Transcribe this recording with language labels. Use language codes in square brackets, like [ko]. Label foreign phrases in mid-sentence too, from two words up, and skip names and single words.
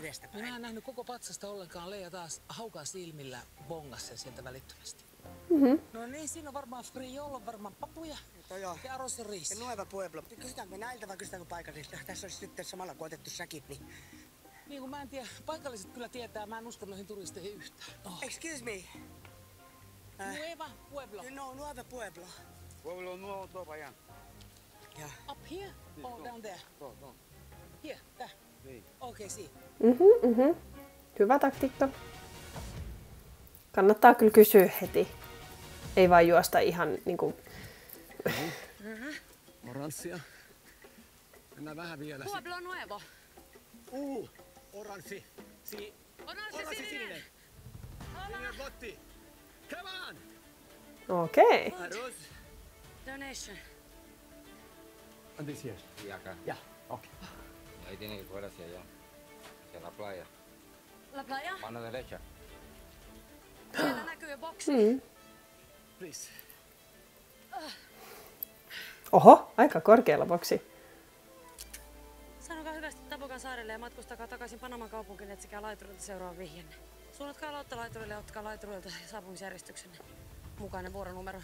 [fi] Minä en nähnyt koko patsasta ollenkaan. Leija taas haukaa silmillä bongas sen sieltä välittömästi. No niin, siinä on varmaan friolla, on varmaan papuja ja arroz riis. Ja Nueva Pueblo. Kysytäänkö näiltä vai kysytäänkö paikallisista? Tässä olisi sitten samalla kun otettu säkit, niin... Niin kuin mä en tiedä, paikalliset kyllä tietää, mä en usko noihin turisteihin yhtään. [en] Excuse me. Nueva Pueblo. [es] No, Nueva Pueblo. Pueblo nuevo todo para allá. [en] Yeah. Up here or down there? No. Here, there. Okay, see. [fi] Hyvä taktiikka. Kannattaa kyllä kysyä heti. Ei vaan juosta ihan niinku... Oranssia. Mennään vähän vielä. Pueblo Nuevo. Oranssi. Oranssi sininen. Sininen botti. [en] Come on! [fi] Okei. [es] Arroz. [en] Donation. [es] Antes yes. Y acá. Ya, okay. Y ahí tiene que coger hacia allá. Hacia la playa. La playa? Mano derecha. [fi] Siellä näkyy boksi. [en] Please. [fi] Oho, aika korkealla boksi. Sanokaa hyvästi Tabokan saarelle ja matkustakaa takaisin Panaman kaupunkiin, etsikää laiturilta seuraavan vihjenne. Suunnatkaa lauttalaiturilta ja ottakaa laiturilta saapumisjärjestyksen mukainen vuoronumero.